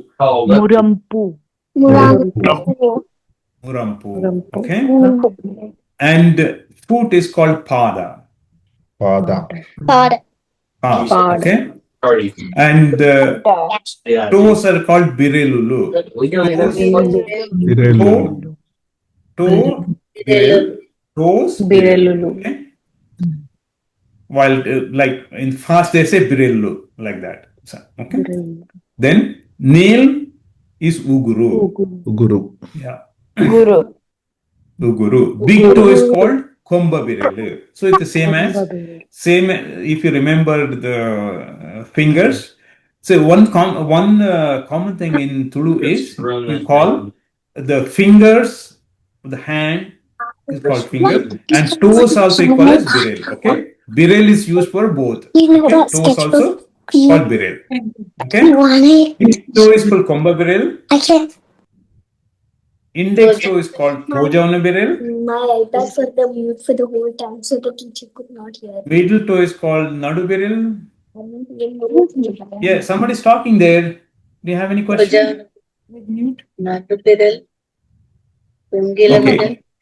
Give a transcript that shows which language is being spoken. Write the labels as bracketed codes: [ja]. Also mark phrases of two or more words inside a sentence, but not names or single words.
[en] Murampu. Murampu. Okay. And foot is called pada. Pada. Okay. And toes are called birelulu. Toe, birel, toes, birelulu. Okay. While like in fast they say birelulu like that. So, okay. Then nail is uguru. Yeah. Guru. Uguru. Big toe is called [tcy] komba birelu. [en] So it's the same if you remember the fingers. So one common thing in Tulu is we call the fingers, the hand is called finger, and toes also equal as birel. Okay, birel is used for both. Okay? Toes also called birel. Okay, big toe is called [tcy] komba birel. [en] Index toe is called [tcy] Tojauna birel. [en] My iPad for the mute for the whole time, so the teacher could not hear. Middle toe is called [tcy] Nadu birel. [en] Yeah, somebody's talking there. Do you have any questions? Okay.